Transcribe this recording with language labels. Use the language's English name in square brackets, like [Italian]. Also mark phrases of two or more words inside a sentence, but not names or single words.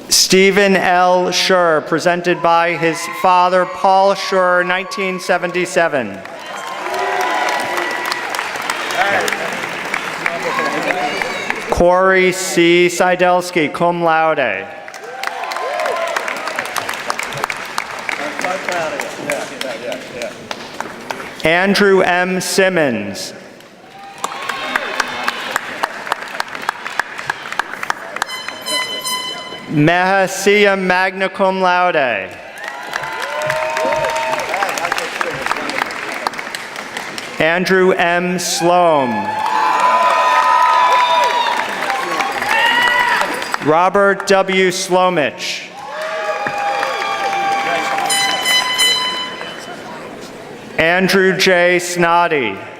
[English] Stephen L. Schur, presented by his father, Paul Schur, 1977. Corey C. Seidelsky, [Latin] cum laude. [English] Andrew M. Simmons. Mahasiya, [Latin] magna cum laude. [English] Andrew M. Sloan. Robert W. Slomich. Andrew J. Snoddy.